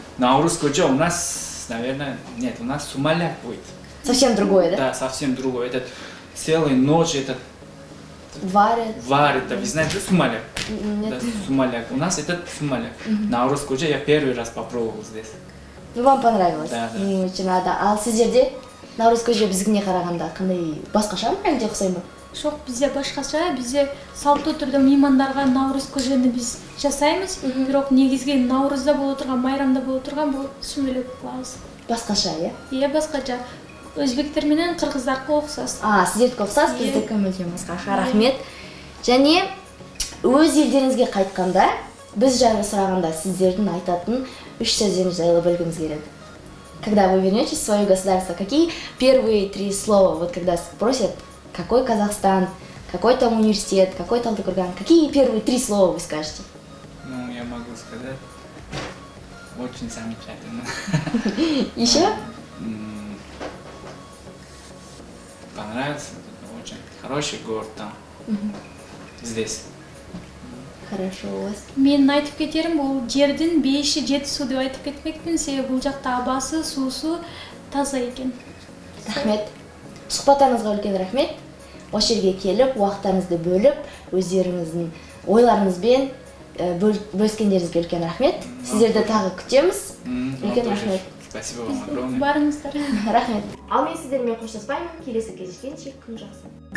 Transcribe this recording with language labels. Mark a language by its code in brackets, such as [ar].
[ru] На Наурыз-көже у нас, наверное, нет, у нас сумаляк будет. Совсем другое, да? Да, совсем другой. Этот целую ночь этот Варят. варит, да, вы знаете, сумаляк? Нет. Да, сумаляк. У нас этот сумаляк. На Наурыз-көже я первый раз попробовал здесь. Ну, вам понравилось? Да, да. Очень рада. [kk] Ал сіздерде Наурыз-көже біздікіне қарағанда қандай басқаша ма әлде ұқсай ма? [ky] Жоқ, бізде башкача, бізде салттуу түрдө меймандарға Наурыз-көжені біз жасаймыз. Бирок негизги Наурызда боло турган, майрамда боло турган бул сүмөлөк кылабыз. [kk] Басқаша, иә? [ky] Иә, баскача. Өзбектер менен кыргыздарга окшош. [kk] Сіздердікі ұқсас, Иә. біздікі мүлдем басқаша. Рахмет. Және өз елдеріңізге қайтқанда, біз жайлы сұрағанда сіздердің айтатын 3 сөздеріңіз жайлы білгіміз келеді. [ru] Когда вы вернетесь в свое государство, какие первые 3 слова, вот когда спросят, какой Казахстан, какой там университет, какой Талдыкурган, какие первые 3 слова вы скажете? Ну, я могу сказать, очень замечательно. Еще? Понравился, очень хороший город там, здесь. Хорошо у вас. [ky] Мен айтып кетерім, бул жердин 5-7 суу деп айтып кетмекмин, себеби бул жакта абасы, суусу таза экен. [kk] Рахмет. Сұхбатыңызға үлкен рахмет. Осы жерге келіп, уақыттарыңызды бөліп, өздеріңіздің ойларыңызбен бөліскендеріңізге үлкен рахмет. Сіздерді тағы күтеміз. Үлкен рахмет. [ru] Спасибо вам огромное. [kk] Барыңыздар. Рахмет. Ал мен сіздермен қоштаспаймын. Келесі кездескенше күн жақсы.